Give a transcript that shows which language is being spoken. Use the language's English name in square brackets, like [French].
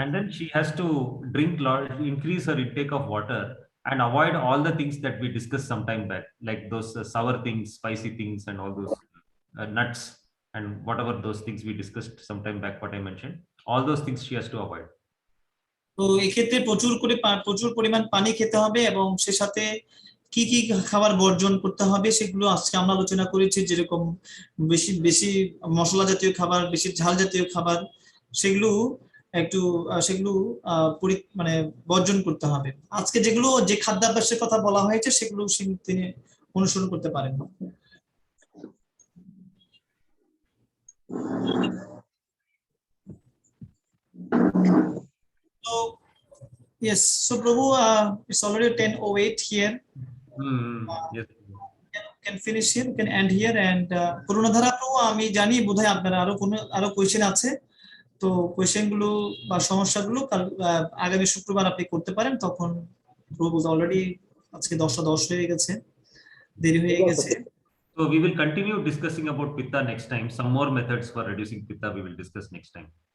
[English] and then she has to drink lot, increase her intake of water, and avoid all the things that we discussed some time back, like those sour things, spicy things, and all those nuts, and whatever those things we discussed some time back, what I mentioned, all those things she has to avoid. [Bangla] তো এক্ষেত্রে প্রচুর পরিমাণ পানি খেতে হবে এবং সে সাথে কি কি খাবার বর্জন করতে হবে সেগুলো আজকে আমরা আলোচনা করেছি, যেরকম বেশি বেশি মশলা জাতীয় খাবার, বেশি ঝাল জাতীয় খাবার, সেগুলো একটু সেগুলো মানে বর্জন করতে হবে। আজকে যেগুলো যে খাদ্যাভ্যাসের কথা বলা হয়েছে সেগুলো তিনি অনুসরণ করতে পারেন। [English] So yes, so Prabhu, it's already 10:08 here. Yes. Can finish here, can end here, [Bangla] and করুণাধারা প্রভু, আমি জানি বোধহয় আপনারা আরো কোয়েশ্চেন আছে, তো কোয়েশ্চেন গুলো বা সমস্যাগুলো আগামী শুক্রবার আপনি করতে পারেন। তখন প্রভু অলরেডি আজকে 10:10 হয়ে গেছে, দেরি হয়ে গেছে। [English] So we will continue discussing about pitta next time. Some more methods for reducing pitta we will discuss next time.